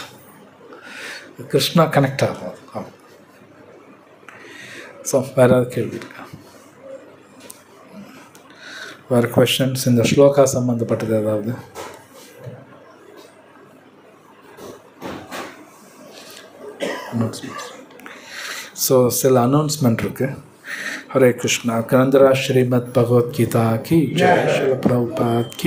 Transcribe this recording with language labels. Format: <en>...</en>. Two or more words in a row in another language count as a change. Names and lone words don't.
<ta>கிருஷ்ணா கனெக்ட் ஆகும். ஆமாம். ஸோ வேறு ஏதாவது கேள்வி இருக்கா? வேறு கொஷன்ஸ் இந்த ஸ்லோகா சம்மந்தப்பட்டது ஏதாவது? ஸோ சில அனௌன்ஸ்மெண்ட் இருக்குது.</ta> <hi>हरे कृष्णा. ग्रंथराज श्रीमद् भगवद गीता की जय. श्रील प्रभुपाद की</hi>